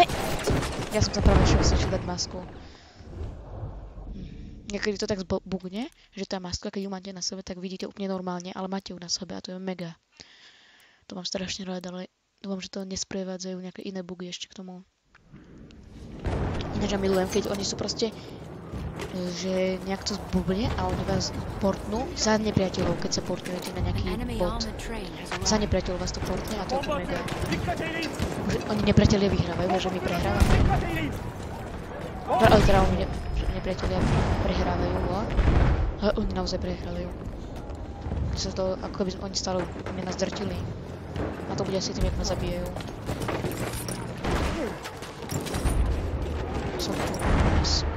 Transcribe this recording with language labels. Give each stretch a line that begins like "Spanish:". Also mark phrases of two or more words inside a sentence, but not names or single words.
Slovak: Ja som sa práve šiel dať masku. Niekedy to tak bugne, že tá maska, keď ju máte na sebe, tak vidíte úplne normálne, ale máte ju na sebe a to je mega. To mám strašne rád, ale dúfam, že to nesprevádzajú nejaké iné bugy ešte k tomu. Ináč ja milujem, keď oni sú proste že nejak to zbubne a oni vás portnú za nepriateľov, keď sa portujete na
English: An
Slovak: nejaký enemy bod.
English: armored train has
Slovak: Za
English: arrived.
Slovak: nepriateľov vás to portne a to je to
Turkish: Bomba
Slovak: mega.
Turkish: atıyorum. Dikkat eyleyin.
Slovak: Že oni nepriatelia vyhrávajú, že my prehrávame.
Turkish: Dikkat eyleyin.
Slovak: Ale teda oni že nepriatelia prehrávajú, ale oni naozaj prehrávajú. Sa to, ako by oni stále mňa nás drtili. A to bude asi tým, jak ma zabijajú. Som tu dnes.